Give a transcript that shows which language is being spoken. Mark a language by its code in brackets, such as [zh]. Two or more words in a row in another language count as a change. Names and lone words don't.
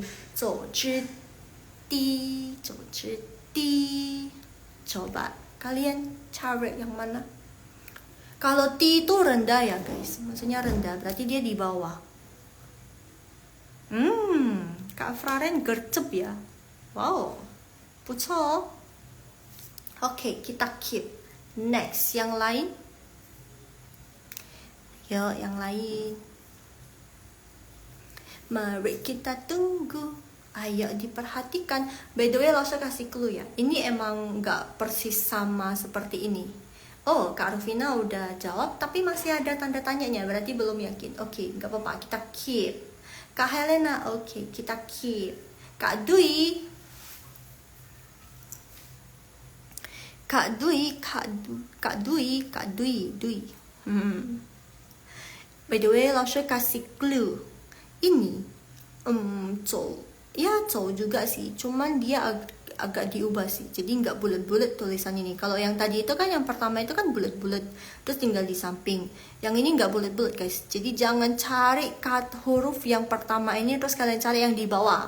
[zh] 走之低 [id] Coba kalian cari yang mana? Kalau T itu rendah ya guys, maksudnya rendah, berarti dia di bawah. Kak Fraren gercep ya. [zh] Wow, 不错. [id] Oke, kita keep. Next, yang lain. 有 yang lain. Mari kita tunggu. Ayo diperhatikan. [en] By the way, [id] langsung kasih clue ya. Ini emang nggak persis sama seperti ini. Oh, Kak Rufina udah jawab, tapi masih ada tanda tanyanya. Berarti belum yakin. Oke, nggak apa-apa. Kita keep. Kak Helena, oke, kita keep. Kak Dwi. Kak Dwi. [en] By the way, [id] langsung kasih clue. Ini, Zhou juga sih. Cuman dia agak diubah sih. Jadi nggak bulat-bulat tulisan ini. Kalau yang tadi itu kan yang pertama itu kan bulat-bulat, terus tinggal di samping. Yang ini nggak bulat-bulat guys. Jadi jangan cari huruf yang pertama ini terus kalian cari yang di bawah.